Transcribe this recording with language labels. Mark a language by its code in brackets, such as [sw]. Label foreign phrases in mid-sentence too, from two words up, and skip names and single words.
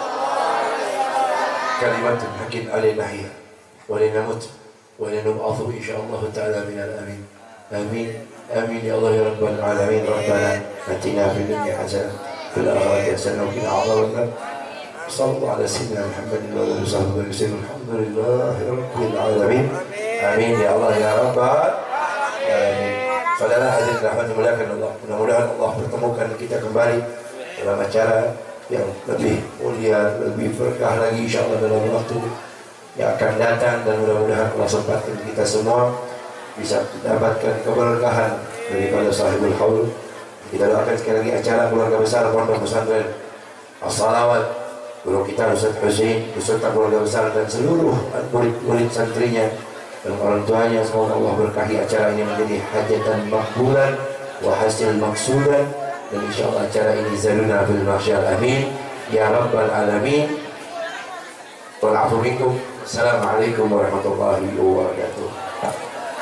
[ar] كلمة حق علينا هي ولا نموت ولا نبعث إن شاء الله تعالى من الآمنين. Amin. آمين يا الله يا رب العالمين. ربنا آتنا في الدنيا حسنة في الآخرة حسنة وقنا عذاب النار. صلى الله على سيدنا محمد وآله وسلم. الحمد لله رب العالمين. آمين يا الله يا رب العالمين. [id] Saudara hadirin rahmat dimuliakan Allah, mudah-mudahan Allah pertemukan kita kembali dalam acara yang lebih mulia, lebih berkah lagi insyaallah dalam waktu yang akan datang, dan mudah-mudahan Allah sempatkan kita semua bisa mendapatkan keberkahan daripada [ar] صاحب الحول. [id] Kita doakan sekali lagi acara keluarga besar Pondok Pesantren As-Salawat, guru kita Ustaz Husain beserta keluarga besar dan seluruh murid-murid santrinya dan orang tuanya. Semoga Allah berkahi acara ini menjadi hajatan [ar] مقبولا وحاصل مقصودا, [id] dan insyaallah acara ini [ar] ظلنا في المحشر. آمين يا رب العالمين. والعفو منكم. السلام عليكم ورحمة الله وبركاته.